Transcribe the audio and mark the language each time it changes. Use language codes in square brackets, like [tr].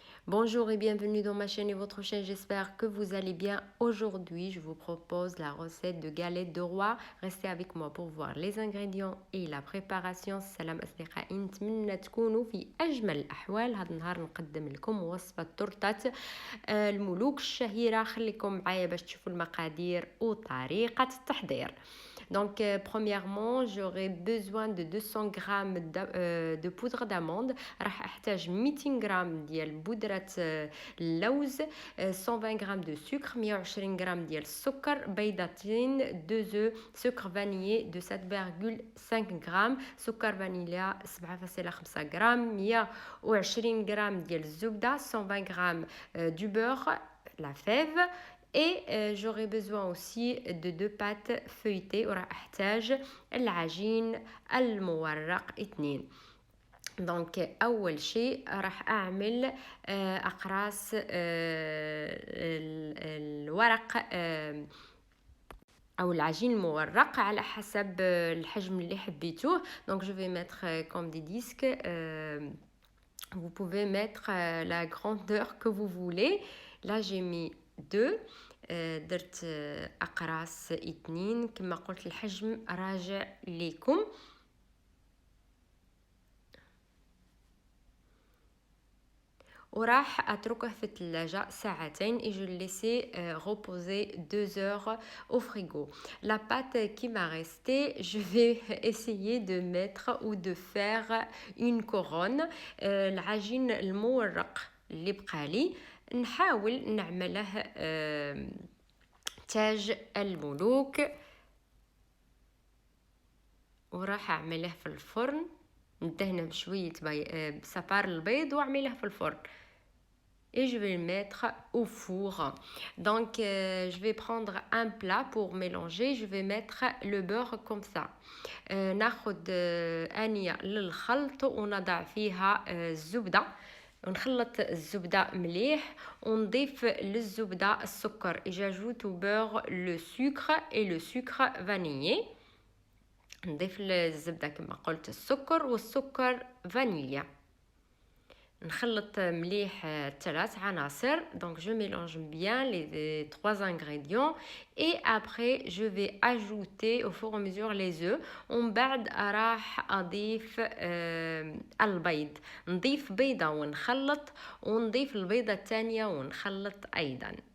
[fr] Bonjour et bienvenue dans ma chaîne et votre chaîne, j'espère que vous allez bien. Aujourd'hui, je vous propose la recette de galettes de roi. Restez avec moi pour voir les ingrédients et la préparation. [ar] سلام أصدقائي، نتمنى تكونوا في أجمل الأحوال. هذا النهار نقدم لكم وصفة تورتة الملوك الشهيرة. خليكم معايا باش تشوفوا المقادير وطريقة التحضير. [fr] Donc, premièrement, j'aurai besoin de 200 grammes de poudre d'amande. [ar] راح احتاج 200 غرام ديال بودرة اللوز، 120 غرام [fr] de sucre، [ar] 120 غرام ديال السكر، بيضتين، [fr] 2 œufs، sucre vanillé de 7,5 [ar] غرام، سكر فانيليا 7,5 غرام، 120 غرام ديال الزبدة، 120 غرام [fr] du beurre la fève. Et j'aurai besoin aussi de 2 pâtes feuilletées. [ar] وراح احتاج العجين المورق 2. دونك اول شيء راح اعمل اقراص الورق او العجين المورق على حسب الحجم اللي حبيتوه. [fr] دونك je vais mettre comme des disques. Vous pouvez mettre la grandeur que vous voulez. Là j'ai mis 2. [ar] درت اقراص 2 كما قلت الحجم راجع ليكم. وراح اتركه في الثلاجة ساعتين [fr] et je le laisser reposer 2 heures au frigo. La pâte qui m'a resté, je vais essayer de mettre ou de faire une couronne. [ar] العجين المورق اللي بقالي نحاول نعمله تاج الملوك، وراح اعمله في الفرن، ندهنه بشوية بصفار البيض واعمله في الفرن. [fr] Et je vais le mettre au four. Donc je vais prendre un plat pour mélanger. Je vais mettre le beurre comme ça. [ar] ناخد آنية للخلط ونضع فيها الزبدة ونخلط الزبدة مليح ونضيف للزبدة السكر. [fr] Et j'ajoute au beurre le sucre et le sucre vanillé. [ar] نضيف للزبدة كما قلت السكر والسكر فانيليا. نخلط مليح 3 عناصر. [fr] Donc je mélange bien les 3 ingrédients et après je vais ajouter au fur et à mesure les œufs. [ar] ومن بعد راح اضيف البيض، نضيف بيضة ونخلط ونضيف البيضة الثانية ونخلط ايضا.